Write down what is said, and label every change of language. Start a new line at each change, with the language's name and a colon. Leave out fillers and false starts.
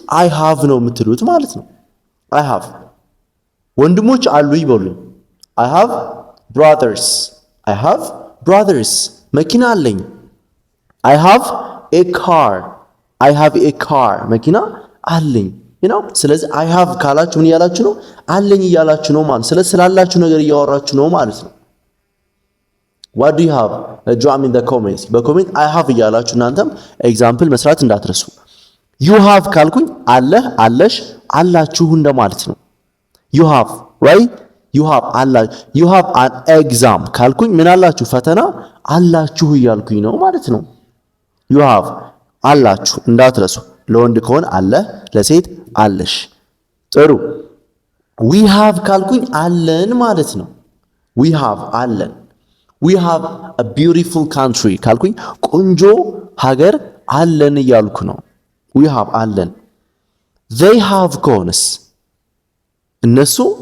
Amharic: I have ነው የምትሉት ማለት ነው። I have ወንድሞች አሉ ይበሉኝ።
English: I have brothers
Amharic: መኪና አለኝ።
English: I have a car
Amharic: መኪና አለኝ። ስለዚህ I have ካላችሁ ምን እያላችሁ ነው? አለኝ እያላችሁ ነው ማለት። ስለዚህ ስላላችሁ ነገር እያወራችሁ ነው ማለት ነው።
English: what do you have? drop in the comments
Amharic: በኮሜንት I have እያላችሁ እናንተም ኤግዛምፕል መስራት እንዳትረሱ። you have ካልኩኝ አለህ፣ አለሽ፣ አላችሁ እንደማለት ነው። you have right you have አላችሁ።
English: you have an exam
Amharic: ካልኩኝ ምን አላችሁ? ፈተና አላችሁ እያልኩኝ ነው ማለት ነው። you have አላችሁ እንዳትረሱ። ለወንድ ከሆነ አለ፣ ለሴት አለሽ። ጥሩ we have ካልኩኝ አለን ማለት ነው። we have አለን።
English: we have a beautiful country
Amharic: ካልኩኝ ቆንጆ ሀገር አለን እያልኩ ነው። we have አለን። they have ከሆነስ እነሱ